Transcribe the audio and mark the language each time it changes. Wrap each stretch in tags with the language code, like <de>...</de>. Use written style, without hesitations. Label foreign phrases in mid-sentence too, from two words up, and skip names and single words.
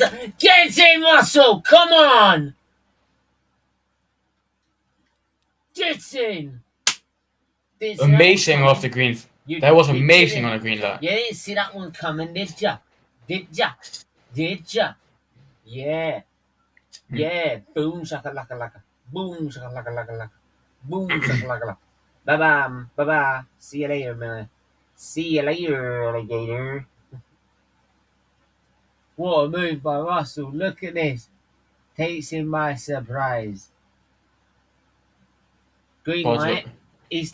<en>Get in, Russell! Come on! Get in! Amazing off the green. That was amazing on the green light. You didn't see that one coming, did ya? Did ya? Did ya? Yeah. Yeah. Boom, shaka laka laka. Boom, shaka laka laka laka. Boom, shaka laka laka. Bye bye. Bye bye. See you later, man. See you later, alligator. What a move by Russell. Look at this. Takes him by surprise. Green light. He's</en>